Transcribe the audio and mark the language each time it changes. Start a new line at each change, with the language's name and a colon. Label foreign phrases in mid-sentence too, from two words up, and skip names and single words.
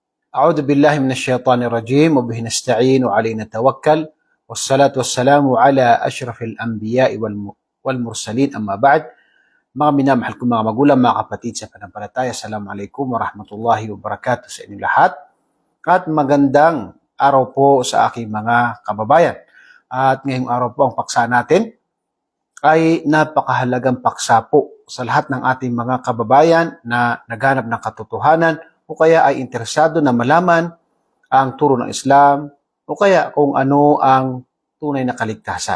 Arabic: أعوذ بالله من الشيطان الرجيم وبه نستعين وعليه نتوكل والصلاة والسلام على أشرف الأنبياء والمرسلين أما بعد.
Filipino: Mga minamahal kong mga magulang, mga kapatid sa pananampalataya,
Arabic: السلام عليكم ورحمة الله وبركاته
Filipino: sa inyong lahat. At magandang araw po sa aking mga kababayan. At ngayong araw po ang paksa natin ay napakahalagang paksa po sa lahat ng ating mga kababayan na naghanap ng katotohanan o kaya ay interesado na malaman ang turo ng Islam o kaya kung ano ang tunay na kaligtasan.